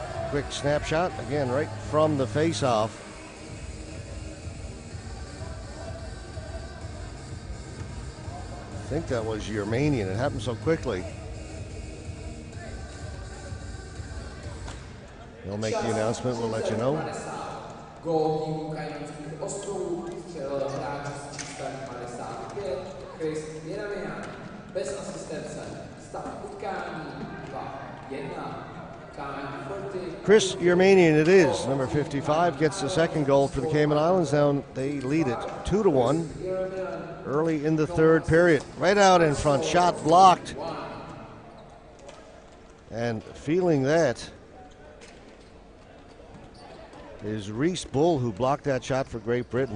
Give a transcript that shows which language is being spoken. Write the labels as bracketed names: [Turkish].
[English] Quick snapshot, again, right from the face-off. I think that was Yermanian. It happened so quickly. They'll make the announcement, we'll let you know. [Czech] Gól týmu Kajmanských ostrovů střelil hráč z čísla 55, Chris Jeremian, bez asistence. Stav utkání 2-1. [English] Chris Yermanian it is, number 55, gets the second goal for the Cayman Islands. Now they lead it 2-1 early in the third period. Right out in front, shot blocked. And feeling that is Reese Bull, who blocked that shot for Great Britain.